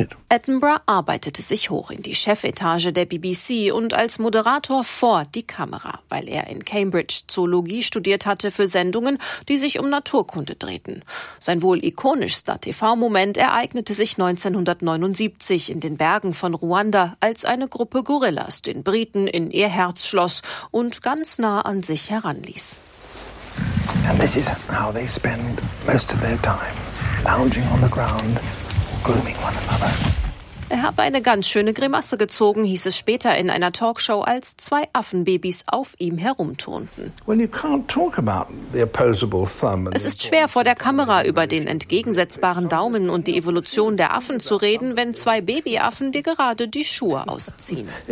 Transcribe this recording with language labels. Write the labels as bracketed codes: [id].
[de] Attenborough arbeitete sich hoch in die Chefetage der BBC und als Moderator vor die Kamera, weil er in Cambridge Zoologie studiert hatte für Sendungen, die sich um Naturkunde drehten. Sein wohl ikonischster TV-Moment ereignete sich 1979 in den Bergen von Ruanda, als eine Gruppe Gorillas den Briten in ihr Herz schloss und ganz nah an sich heranließ. [en] And this is how they spend most of their time, lounging on the ground, grooming one another. [de] Er habe eine ganz schöne Grimasse gezogen, hieß es später in einer Talkshow, als zwei Affenbabys auf ihm herumturnten. Es ist schwer, vor der Kamera über den entgegensetzbaren Daumen und die Evolution der Affen zu reden, wenn zwei Babyaffen dir gerade die Schuhe ausziehen.